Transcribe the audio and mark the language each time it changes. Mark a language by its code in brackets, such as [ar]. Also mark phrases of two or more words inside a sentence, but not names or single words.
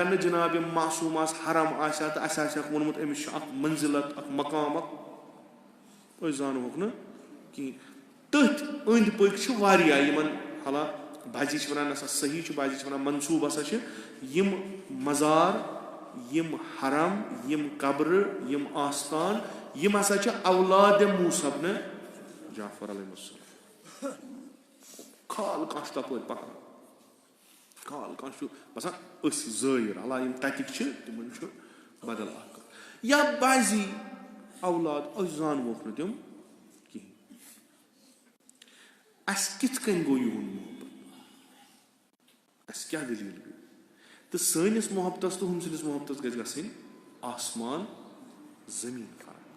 [ks] نہٕ جناب معصوٗم آسہِ حرم آسہِ ہا تہٕ اَسہِ آسہِ ہاکھ ووٚنمُت أمِس چھُ اکھ منزلت اکھ مقام اکھ أسۍ زانہوکھ نہٕ کِہیٖنۍ تٔتھۍ أنٛدۍ پٔکۍ چھِ واریاہ یِمن حالانکہِ بجی چھِ ونان نسا صحیح چھُ بجی چھِ ونان منصوٗب ہسا چھِ یِم مزار یِم حرم یِم قبرٕ یِم آستان یِم ہسا چھِ اولادِ موسیٰ بنِ جعفر [ar] علیہ السلام [ks] کھال کانٛہہ چھُ تپٲرۍ پکان کھال کانٛہہ چھُ باسان أسۍ زٲیِر حالانکہِ یِم تتِکۍ چھِ تِمن چھُ بدل اکھ یا بعضی اولاد أسۍ زانوکھ نہٕ تِم کِہیٖنۍ اسہِ کِتھ کٔنۍ گوٚو یِہُنٛد محبت اسہِ کیٛاہ دٔلیٖل گٔے تہٕ سٲنِس محبتس تہٕ ہُم سٕنٛدِس محبتس گژھِ گژھٕنۍ آسمان زٔمیٖن فرق